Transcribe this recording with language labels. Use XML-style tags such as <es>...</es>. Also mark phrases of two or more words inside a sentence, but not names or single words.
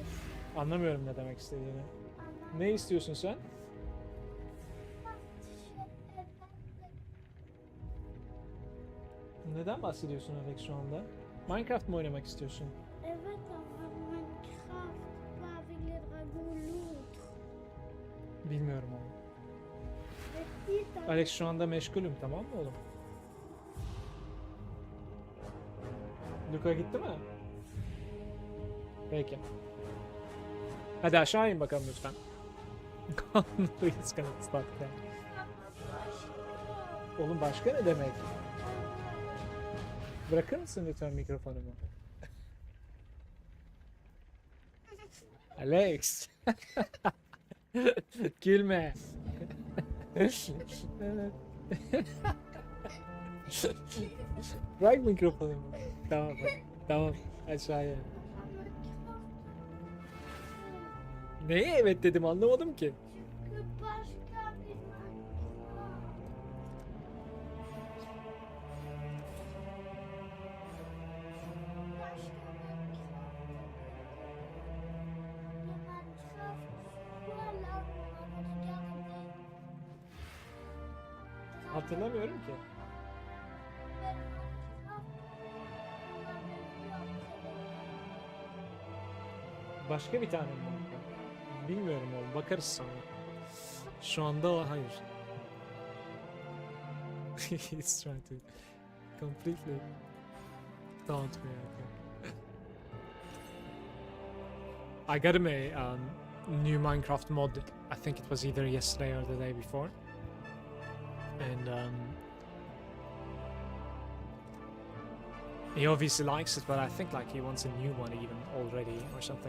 <tr>Anlamıyorum ne demek istediğini. Ama Ne istiyorsun sen? evet dedi. Neden bahsediyorsun Alex şu anda? Minecraft mı oynamak istiyorsun? Evet ama</tr> <fr>Minecraft avec les dragons l'autre.</fr> <tr>Bilmiyorum oğlum. Petit Alex şu anda meşgulüm, tamam mı oğlum? Luka gitti mi? Peki. Hadi aşağı in bakalım lütfen.</tr> <en>Please cannot stop that.</en> <tr>Oğlum başka ne demek? Bırakır mısın lütfen mikrofonumu? Alex. Gülme. Bırak mikrofonumu. Tamam. Tamam. Aşağıya. Neye evet dedim anlamadım ki. Çünkü başka bir Minecraft. Başka Minecraft.</tr> <fr>Le Minecraft, voilà, on va regarder.</fr> <tr>Hatırlamıyorum ki.</tr> <fr>Le Minecraft, on avait vu après.</fr> <tr>Başka bir tane mi var? Bilmiyorum oğlum. Bakarız sonra. Şu anda hayır.</tr> <en>He's trying to completely taunt me. I got him a new Minecraft mod. I think it was either yesterday or the day before. And he obviously likes it, but I think like he wants a new one even already or something.</en>